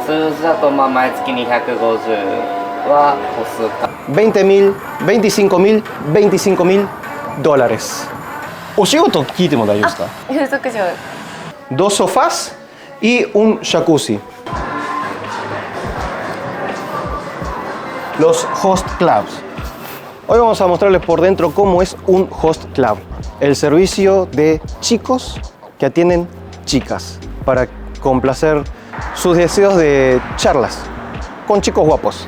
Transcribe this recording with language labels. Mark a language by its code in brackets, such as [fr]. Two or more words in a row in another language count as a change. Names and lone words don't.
[ja] 数字だとまあ毎月250は歩数か。 [es] 20.000, 25.000, 25.000 dólares. [ja] お仕事聞いても大丈夫ですか？風俗嬢。 [es] Dos sofás y un jacuzzi. Los [en] host clubs. [es] Hoy vamos a mostrarles por dentro cómo es un [en] host club. [es] El servicio de chicos que atienden chicas para complacer sus deseos de charlas con chicos guapos.